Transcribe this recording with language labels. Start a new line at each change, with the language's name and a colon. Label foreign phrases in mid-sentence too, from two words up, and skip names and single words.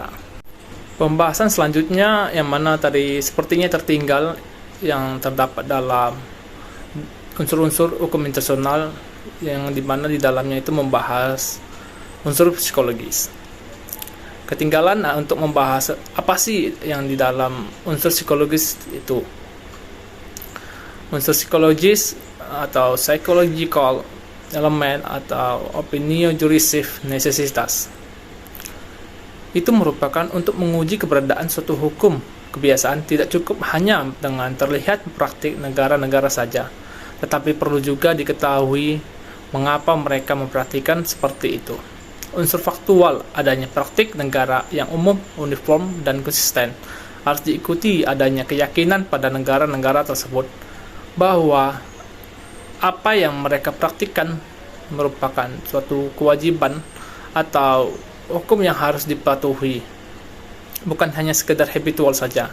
Indonesian: Pembahasan selanjutnya yang mana tadi sepertinya tertinggal yang terdapat dalam unsur-unsur hukum internasional yang dimana di dalamnya itu membahas unsur psikologis. Ketinggalan untuk membahas apa sih yang di dalam unsur psikologis itu. Unsur psikologis atau
English: psychological element
Indonesian: atau
Latin: opinio jurisif necessitas
Indonesian: itu merupakan untuk menguji keberadaan suatu hukum kebiasaan tidak cukup hanya dengan terlihat praktik negara-negara saja, tetapi perlu juga diketahui mengapa mereka mempraktikkan seperti itu. Unsur faktual adanya praktik negara yang umum, uniform, dan konsisten harus diikuti adanya keyakinan pada negara-negara tersebut bahwa apa yang mereka praktikkan merupakan suatu kewajiban atau hukum yang harus dipatuhi, bukan hanya sekedar habitual saja.